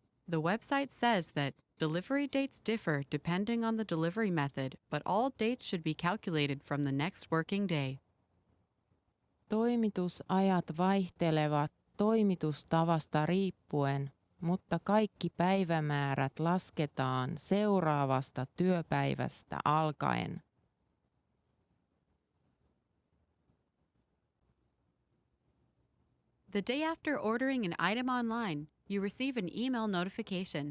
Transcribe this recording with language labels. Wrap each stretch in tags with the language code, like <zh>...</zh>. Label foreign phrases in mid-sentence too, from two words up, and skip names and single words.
<en>The website says that delivery dates differ depending on the delivery method, but all dates should be calculated from the next working day.</en> <fi>Toimitusajat vaihtelevat toimitustavasta riippuen, mutta kaikki päivämäärät lasketaan seuraavasta työpäivästä alkaen.</fi> <en>The day after ordering an item online, you receive an email notification.</en>